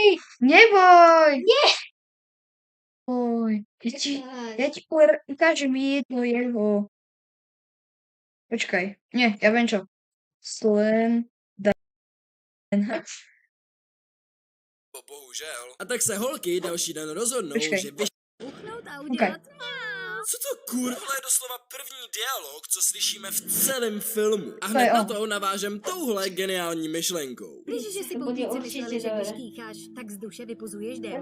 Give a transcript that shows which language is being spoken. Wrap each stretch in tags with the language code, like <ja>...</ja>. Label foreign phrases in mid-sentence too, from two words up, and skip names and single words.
<sk>Neboj. Nie. Oj. Ja ti ukážem jedno jeho. Počkaj. Nie, ja viem čo.</sk> <cs>Bohužel. A tak se holky další den rozhodnou, Počkej. že Uchnout a udělat. Co to kurva je doslova první dialog, co slyšíme v celém filmu. A To hned je na on. to navážem touhle geniální myšlenkou. Víš, že si To bude poutníci určitě mysleli, že když dobré. kýcháš, tak z duše vypuzuješ démona.</cs>